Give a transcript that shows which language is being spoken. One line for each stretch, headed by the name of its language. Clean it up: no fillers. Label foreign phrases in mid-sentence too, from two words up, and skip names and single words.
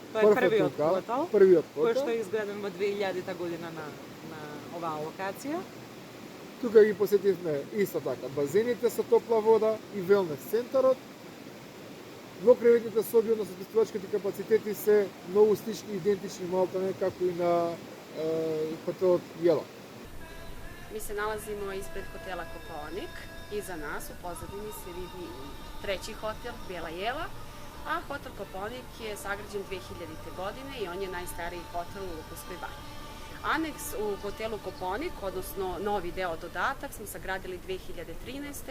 Macedonian: Тој е првиот хотел, кој што е изграден во 2000 година на оваа локација. Тука ги посетивме исто така базените со топла вода и велнес центарот. Двокреветните соби, односно сместувачките капацитети се многу слични, идентични малтане како и на хотелот Јелак.
Serbian: Mi se nalazimo ispred hotela Kopaonik. Iza nas u pozadini se vidi treći hotel, Bijela jela, a hotel Kopaonik je sagrađen 2000. godine i on je najstariji hotel u Lukovskoj banji. Aneks u hotelu Kopaonik, odnosno novi deo dodatak, smo sagradili 2013.